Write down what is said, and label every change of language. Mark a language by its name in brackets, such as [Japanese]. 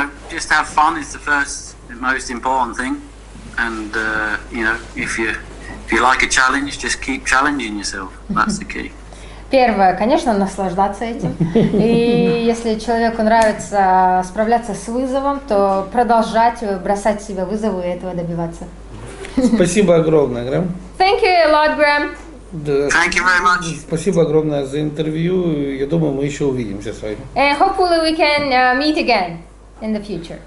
[English] Just have fun is the first and most important thing. And, if you like a challenge, just keep challenging yourself. That's the key. [Russian] Первое, конечно, наслаждаться этим. И если человеку нравится справляться с вызовом, то продолжать бросать себе вызовы и этого добиваться. Спасибо огромное, Грэм. [English] Thank you a lot, Graham. Thank you very much. [Russian] Спасибо огромное за интервью. Я думаю, мы еще увидимся с вами. [English] And hopefully we can meet again in the future.